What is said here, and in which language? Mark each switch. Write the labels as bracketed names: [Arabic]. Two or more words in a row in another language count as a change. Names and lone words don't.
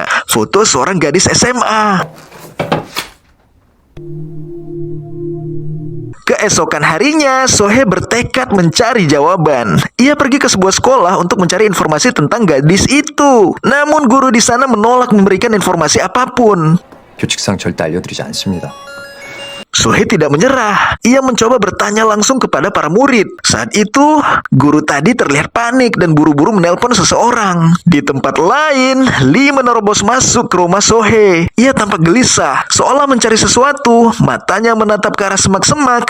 [Indonesian] Foto seorang gadis SMA. Keesokan harinya, Sohe bertekad mencari jawaban. Ia pergi ke sebuah sekolah untuk mencari informasi tentang gadis itu. Namun guru di sana menolak memberikan informasi apapun. [Korean] 규칙상 절대 알려드리지 않습니다. [Indonesian] Sohe tidak menyerah. Ia mencoba bertanya langsung kepada para murid. Saat itu, guru tadi terlihat panik dan buru-buru menelpon seseorang. Di tempat lain, Lee menerobos masuk ke rumah Sohe. Ia tampak gelisah, seolah mencari sesuatu. Matanya menatap ke arah semak-semak.